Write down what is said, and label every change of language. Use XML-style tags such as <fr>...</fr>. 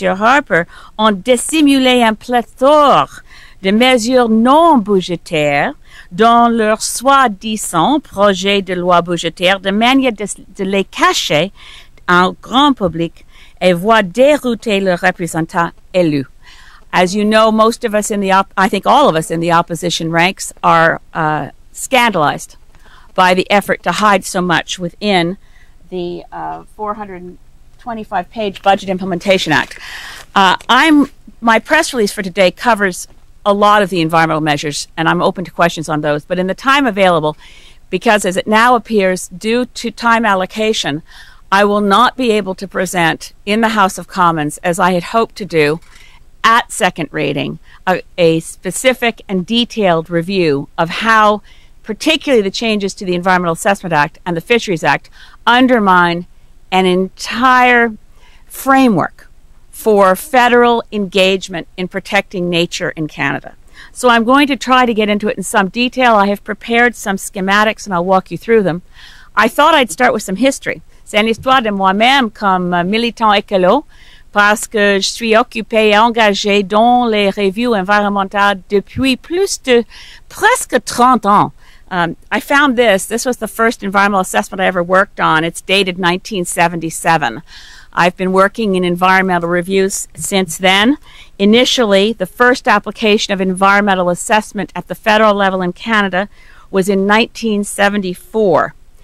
<fr>Harper ont dissimulé un pléthore de mesures non budgétaires dans leur soi-disant projet de loi budgétaire de manière de les cacher en grand public et voir dérouter leurs représentants élus.</fr> <en>As you know, most of us I think all of us in the opposition ranks are scandalized by the effort to hide so much within the 425-page Budget Implementation Act. My press release for today covers a lot of the environmental measures, and I'm open to questions on those. But in the time available, because as it now appears, due to time allocation, I will not be able to present in the House of Commons, as I had hoped to do, at second reading, a specific and detailed review of how particularly the changes to the Environmental Assessment Act and the Fisheries Act undermine an entire framework for federal engagement in protecting nature in Canada. So I'm going to try to get into it in some detail. I have prepared some schematics and I'll walk you through them. I thought I'd start with some history.</en> <fr>C'est une histoire de moi-même comme militant écolo, parce que je suis occupée et engagée dans les revues environnementales depuis plus de presque 30 ans.</fr> <en>I found this was the first environmental assessment I ever worked on. It's dated 1977. I've been working in environmental reviews since then. Initially, the first application of environmental assessment at the federal level in Canada was in 1974.</en>